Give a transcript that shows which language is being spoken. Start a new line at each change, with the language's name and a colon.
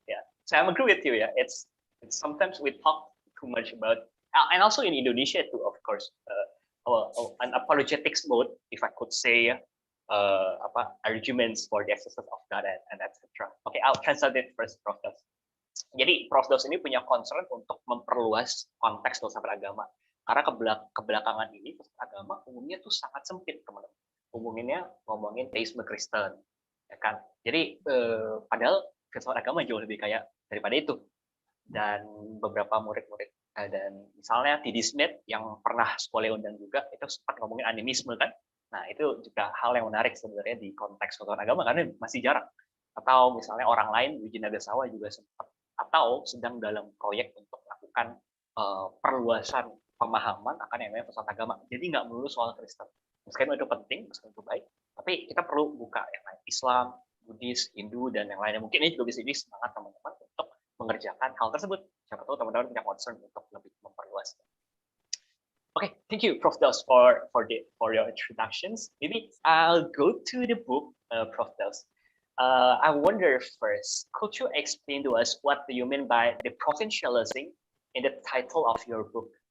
English: Yeah, so I agree with you. Yeah, it's sometimes we talk too much about, and also in Indonesia too, of course, an apologetics mode, if I could say, arguments for the existence of God and etc. Okay, I'll translate it first, Prof. Dos.
Indonesian: Jadi
English: Prof.
Indonesian: Dos ini punya concern untuk memperluas konteks filsafat agama. Karena kebelakangan ini filsafat agama umumnya tuh sangat sempit, teman-teman. Umumnya ngomongin teisme Kristen, ya kan? Jadi padahal filsafat agama jauh lebih kaya daripada itu. Dan beberapa murid-murid dan misalnya T.D. Smith yang pernah sekolah undang juga itu sempat ngomongin animisme kan. Nah itu juga hal yang menarik sebenarnya di konteks filsafat agama karena masih jarang. Atau misalnya orang lain, Eugen Nagasawa juga sempat atau sedang dalam proyek untuk melakukan perluasan pemahaman akan yang namanya filsafat agama. Jadi nggak melulu soal Kristen. Meskipun itu penting, meskipun itu baik, tapi kita perlu buka yang lain, Islam, Buddhis, Hindu, dan yang lainnya. Mungkin ini juga bisa jadi semangat teman-teman untuk mengerjakan hal tersebut. Siapa tahu teman-teman punya concern untuk lebih memperluas.
English: Okay, thank you, Prof. Dos, for your introductions. Maybe I'll go to the book, Prof. Dos. I wonder first, could you explain to us what do you mean by deprovincializing in the title of your book?